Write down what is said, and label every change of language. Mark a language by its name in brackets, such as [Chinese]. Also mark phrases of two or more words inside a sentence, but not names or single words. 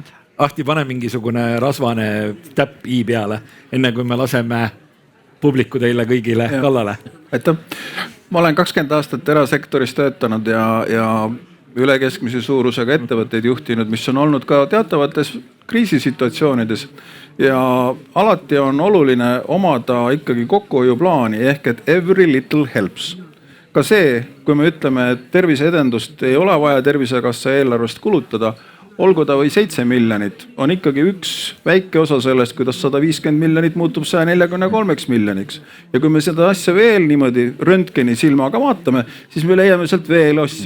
[Estonian] Ahti, pane mingisugune rasvane täpp i peale, enne kui me laseme publiku teile kõigile kallale. Aitäh. Ma olen 20 aastat erasektoris töötanud ja üle keskmise suurusega ettevõtteid juhtinud, mis on olnud ka teatavates kriisisituatsioonides. Ja alati on oluline omada ikkagi kokkuhoiuplaani ehk et [English] every little helps. [Estonian] Ka see, kui me ütleme, et terviseedendust ei ole vaja Tervisekassa eelarvest kulutada, olgu ta või 7 miljonit, on ikkagi üks väike osa sellest, kuidas 150 miljonit muutub 143 miljoniks. Ja kui me seda asja veel niimoodi röntgeni silmaga vaatame, siis me leiame sealt veel asju.